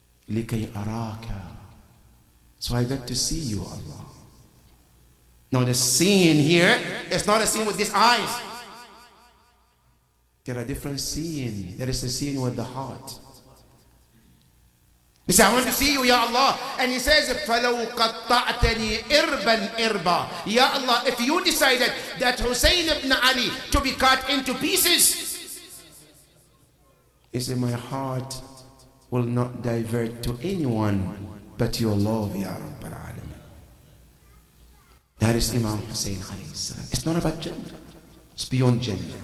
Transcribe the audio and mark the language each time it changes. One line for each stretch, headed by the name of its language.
Arabic: لِكَيْ أَرَاكَ.
English: So I got to see you, Allah. Now the seeing here is not a seeing with these eyes. There are different seeing. There is a seeing with the heart. He said, I want to see you, Ya Allah. And he says,
Arabic: فَلَوْ قَطَّعْتَنِي إِرْبًا إِرْبًا.
English: Ya Allah, if you decided that Hussein ibn Ali to be cut into pieces, he said, my heart will not divert to anyone but your love, Ya Rabbal Alamin. That is Imam Hussein alayhi salam. It's not about Jannah. It's beyond Jannah.